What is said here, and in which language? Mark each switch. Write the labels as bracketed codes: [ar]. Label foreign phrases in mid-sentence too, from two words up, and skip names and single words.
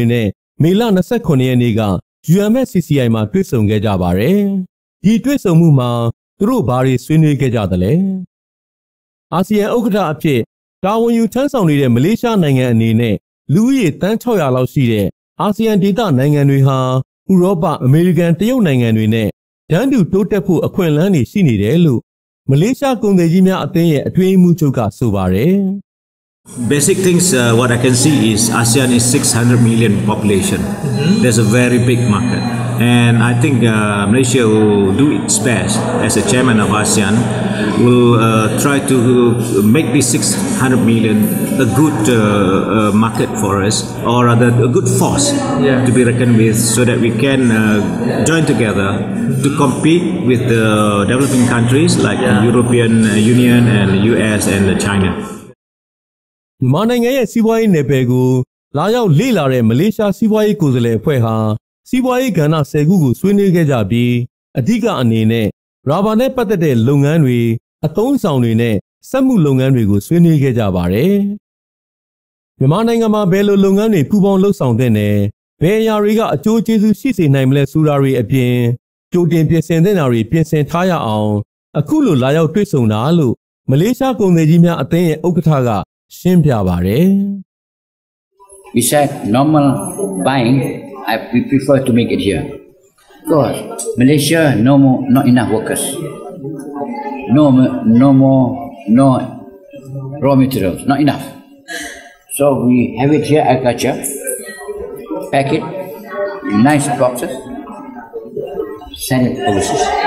[my] နဲ့မေလ29ရက်နေ့က UMFCCI မှာတွေ့ဆုံခဲ့ကြပါတယ်။ဒီတွေ့ဆုံမှုမှာသူတို့ဘာတွေဆွေးနွေးခဲ့ကြသလဲ။အာဆီယံဥက္ကဋ္ဌအဖြစ်တာဝန်ယူထမ်းဆောင်နေတဲ့မလေးရှားနိုင်ငံအနေနဲ့လူဦးရေတန်း600လောက်ရှိတဲ့အာဆီယံဒေသနိုင်ငံတွေဟာဥရောပအမေရိကန်တရုတ်နိုင်ငံတွေနဲ့တန်းတူတိုးတက်ဖို့အခွင့်အလမ်းတွေရှိနေတယ်လို့မလေးရှားကုန်သည်ကြီးများအသင်းရဲ့အတွင်းရေးမှူးချုပ်ကဆိုပါတယ်။ [en] Basic things, what I can see is ASEAN is 600 million population. There's a very big market. And I think Malaysia will do its best as a chairman of ASEAN, will try to make this 600 million a good market for us, or rather a good force to be reckoned with so that we can join together to compete with the developing countries like the European Union and the US and China. [my] မြန်မာနိုင်ငံရဲ့စီးပွားရေးနယ်ပယ်ကိုလာရောက်လေ့လာတဲ့မလေးရှားစီးပွားရေးကိုယ်စားလှယ်အဖွဲ့ဟာစီးပွားရေးကဏ္ဍ10ခုကိုဆွေးနွေးခဲ့ကြပြီး အဓိကအနေနဲ့ရာဘာနဲ့ပတ်သက်တဲ့လုပ်ငန်းတွေအသုံးဆောင်တွေနဲ့စက်မှုလုပ်ငန်းတွေကိုဆွေးနွေးခဲ့ကြပါတယ်။မြန်မာနိုင်ငံမှာဘယ်လိုလုပ်ငန်းတွေပူးပေါင်းလှုပ်ဆောင်တဲ့နယ်ဘယ်အရာတွေကအကျိုးကျေးဇူးရှိစေနိုင်မလဲဆိုတာတွေအပြင်ကြိုတင်ပြင်ဆင်တဲ့နာတွေပြင်ဆင်ထားရအောင်အခုလိုလာရောက်တွေ့ဆုံတာလို့မလေးရှားကုန်သည်ကြီးများအသင်းရဲ့ဥက္ကဋ္ဌကရှင်းပြပါတယ် [en] We said normal buying, we prefer to make it here. Because Malaysia not enough workers. No raw materials, not enough. So we have it here agriculture, pack it in nice boxes, send it overseas.